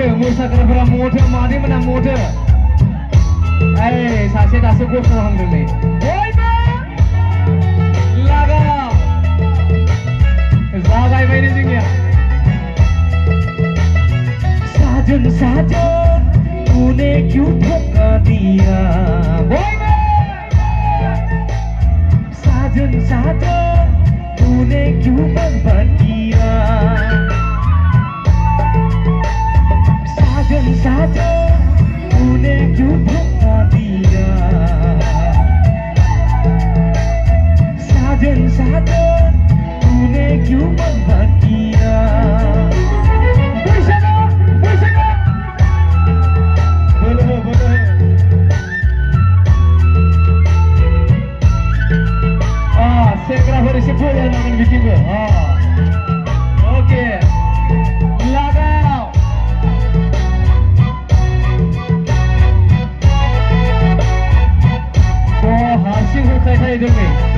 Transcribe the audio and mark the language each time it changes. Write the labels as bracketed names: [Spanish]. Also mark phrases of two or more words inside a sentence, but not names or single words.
[Bodo] मोसाग्राफोरा मथो मादै मोना मथो ओइ सासे दासो गसंहांदों नै बयबो लागाव जागायबायनो जोंनिया [Hindi] साजन साजन तूने क्यों धोखा दिया बयबो साजन साजन तूने क्यों बर्बाद किया साजन साजन तूने क्यों धोखा दिया साजन साजन तूने क्यों बर्बाद किया बोलो बोलो [Bodo] सेंग्राफोर एसे फैलायनांगोन बिथिंबो ओके लागाव हारसिं होख्लायथायदों नै